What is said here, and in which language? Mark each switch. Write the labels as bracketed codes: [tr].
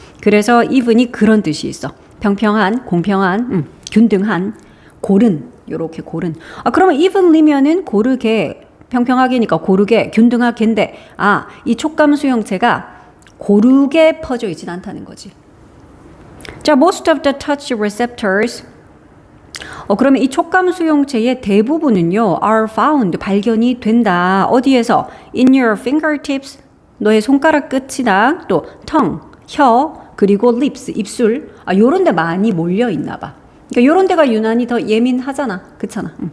[ko] 그래서 even이 그런 뜻이 있어. 평평한, 공평한, 균등한, 고른, 요렇게 고른. 그러면 evenly면은 고르게, 평평하게니까 고르게, 균등하게인데, 이 촉감 수용체가 고르게 퍼져 있진 않다는 거지. [en] 자, most of the touch receptors. [ko] 그러면 이 촉감 수용체의 대부분은요, [en] are found, [ko] 발견이 된다. 어디에서? [en] In your fingertips, [ko] 너의 손가락 끝이나 또 tongue, 혀, 그리고 lips, 입술. 요런 데 많이 몰려 있나 봐. 그러니까 요런 데가 유난히 더 예민하잖아. 그렇잖아.